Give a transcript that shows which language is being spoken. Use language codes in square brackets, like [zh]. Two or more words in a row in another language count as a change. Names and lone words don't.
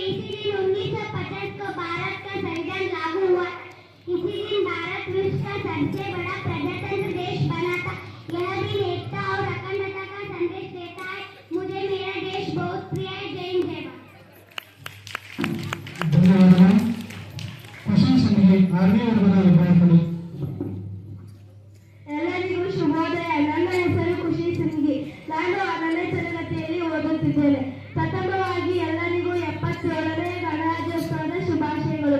[hi] इसी दिन 1950 को भारत का संविधान लागू हुआ। इसी दिन भारत विश्व का सबसे बड़ा प्रजातंत्र देश बना था। यह दिन एकता और अखंडता का संदेश देता है। मुझे मेरा देश बहुत प्रिय है। जय हिंद, जय भारत। [kn] ಧನ್ಯವಾದಗಳು. ಖುಷಿ ಸಂಘ ಆರ್ಮಿ ವರ್ಗದ ವಿದ್ಯಾರ್ಥಿಗಳು. ಎಲ್ಲರಿಗೂ ಶುಭೋದಯ. ನನ್ನ ಹೆಸರು ಖುಷಿ ಸಿಂಗಿ. ನಾನು 6ನೇ ತರಗತಿಯಲ್ಲಿ ಓದುತ್ತಿದ್ದೇನೆ. ಪ್ರಥಮವಾಗಿ ಎಲ್ಲರಿಗೂ 77ನೇ ಗಣರಾಜ್ಯೋತ್ಸವದ ಶುಭಾಶಯಗಳು.